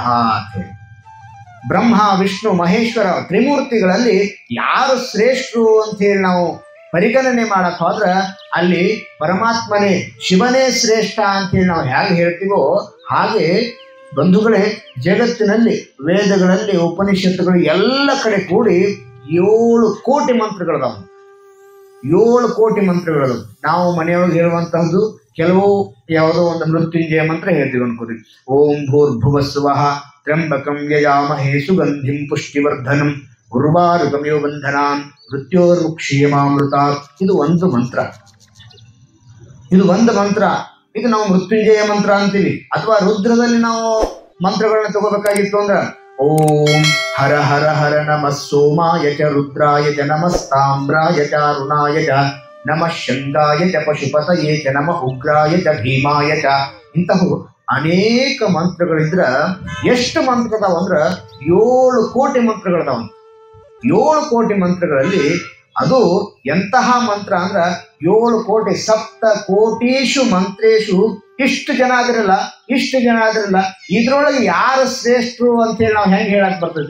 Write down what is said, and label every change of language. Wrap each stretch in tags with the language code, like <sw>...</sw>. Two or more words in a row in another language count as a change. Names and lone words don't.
<kn>ಬ್ರಹ್ಮ ವಿಷ್ಣು ಮಹೇಶ್ವರ ತ್ರಿಮೂರ್ತಿಗಳಲ್ಲಿ ಯಾರು ಶ್ರೇಷ್ಠರು ಅಂತ ಹೇಳಿ ನಾವು ಪರಿಗಣನೆ ಮಾಡಕ್ ಹೋದ್ರೆ ಅಲ್ಲಿ ಪರಮಾತ್ಮನೇ, ಶಿವನೇ ಶ್ರೇಷ್ಠ ಅಂತ ಹೇಳಿ ನಾವು ಹೇಗೆ ಹೇಳ್ತೀವೋ ಹಾಗೆ ಬಂಧುಗಳೇ, ಜಗತ್ತಿನಲ್ಲಿ ವೇದಗಳಲ್ಲಿ ಉಪನಿಷತ್ತುಗಳು ಎಲ್ಲ ಕಡೆ ಕೂಡಿ 7 ಕೋಟಿ ಮಂತ್ರಗಳದಾವು. 7 ಕೋಟಿ ಮಂತ್ರಗಳು. ನಾವು ಮನೆಯೊಳಗೆ ಹೇಳುವಂತಹದ್ದು ಕೆಲವು ಯಾವುದೋ ಒಂದು ಮೃತ್ಯುಂಜಯ ಮಂತ್ರ ಹೇಳ್ತೀವಿ ಅನ್ಕೋರಿ.</kn> <sa>ಓಂ ಭೂರ್ಭುವಸ್ವಃ ತ್ರ್ಯಂಬಕಂ ಯಜಾಮಹೇ ಸುಗಂಧಿಂ ಪುಷ್ಟಿವರ್ಧನಂ ಉರ್ವಾರುಕಮಿವ ಬಂಧನಾನ್ ಮೃತ್ಯೋರ್ಮುಕ್ಷೀಯಮಾಮೃತಾತ್.</sa> <kn>ಇದು ಒಂದು ಮಂತ್ರ. ಇದು ನಾವು ಮೃತ್ಯುಂಜಯ ಮಂತ್ರ ಅಂತೀವಿ. ಅಥವಾ ರುದ್ರದಲ್ಲಿ ನಾವು ಮಂತ್ರಗಳನ್ನ ತಗೋಬೇಕಾಗಿತ್ತು ಅಂದ್ರೆ</kn> <sa>ಓಂ ಹರ ಹರ ಹರ ನಮಃ ಸೋಮಾಯ ಚ ರುದ್ರಾಯ ಚ ನಮಸ್ತಾಮ್ರಾಯ ಚ ಅರುಣಾಯ ಚ ನಮಃ ಶಂಗಾಯ ಚ ಪಶುಪತಯೇ ಚ ನಮಃ ಉಗ್ರಾಯ ಚ ಭೀಮಾಯ ಚ.</sa> <kn>ಇಂತಹ ಅನೇಕ ಮಂತ್ರಗಳಿದ್ರ ಎಷ್ಟು ಮಂತ್ರ ಅದಾವ ಅಂದ್ರೆ 7 ಕೋಟಿ ಮಂತ್ರಗಳದಾವ. 7 ಕೋಟಿ ಮಂತ್ರಗಳಲ್ಲಿ ಅದು ಎಂತಹ ಮಂತ್ರ ಅಂದ್ರ 7 ಕೋಟಿ</kn> <sa>ಸಪ್ತ ಕೋಟೀಶು ಮಂತ್ರೇಶು.</sa> <kn>ಇಷ್ಟು ಜನ ಆದ್ರಲ್ಲ ಇದ್ರೊಳಗೆ ಯಾರು ಶ್ರೇಷ್ಠರು ಅಂತೇಳಿ ನಾವು ಹೆಂಗೆ ಹೇಳಕ್ ಬರ್ತೈತಿ?</kn>